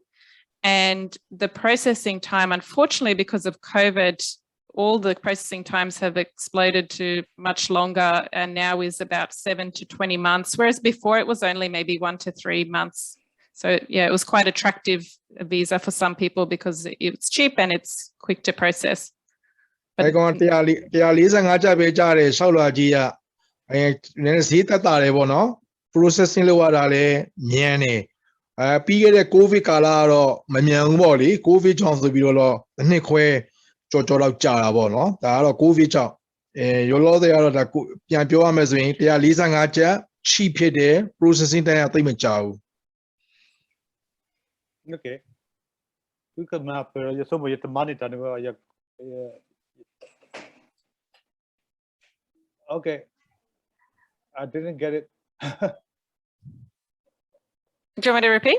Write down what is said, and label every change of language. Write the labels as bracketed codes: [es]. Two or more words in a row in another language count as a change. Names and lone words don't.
[en] And the processing time, unfortunately, because of COVID, all the processing times have exploded to much longer and now is about 7 to 20 months, whereas before it was only maybe 1 to 3 months. So yeah, it was quite attractive visa for some people because it's cheap and it's quick to process. But processing [my] လုပ်ရတာလည်းမြန်တယ်ပြီးခဲ့တဲ့ COVID ကာလကတော့မမြန်ဘူးပေါ့လေ COVID ကြောင့်ဆိုပြီးတော့တစ်နှစ်ခွဲကြော်လောက်ကြာတာပေါ့နော်ဒါကတော့ COVID ကြောင့်ရောလောဆယ်ကတော့ဒါပြန်ပြောရမယ်ဆိုရင်145ကျပ် cheap ဖြစ်တယ် [en] processing time [my] ကသိပ်မကြာဘူး [en] Okay. You can map so much the money done. Okay. I didn't get it. Do you want me to repeat?